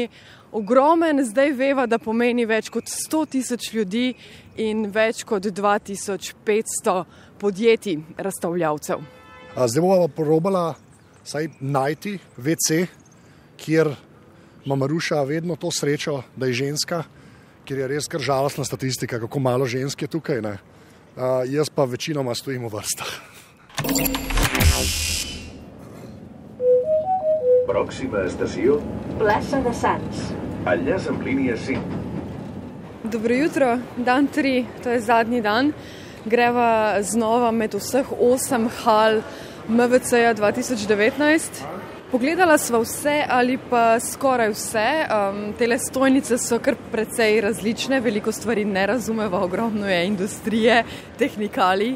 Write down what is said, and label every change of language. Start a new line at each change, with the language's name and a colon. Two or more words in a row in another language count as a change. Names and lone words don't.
Slovenian: Ogromen zdaj veva, da pomeni več kot 100,000 ljudi in več kot 2500 podjetij, razstavljavcev. Zdaj bova probala saj najti WC, kjer ima Maruša vedno to srečo, da je ženska, kjer je res kar žalostna statistika, kako malo žensk je tukaj. Ne? Jaz pa večinoma stojim v vrstah.
Catalan: Pròxima estació? Plaça de Sants. Enllaç amb línia 5.
Slovenian: Dobro jutro, dan 3, to je zadnji dan. Greva znova med vseh 8 hal MVC-ja 2019. Pogledala sva vse ali pa skoraj vse. Tele stojnice so kar precej različne, veliko stvari ne razumeva, ogromno je industrije, tehnikalij.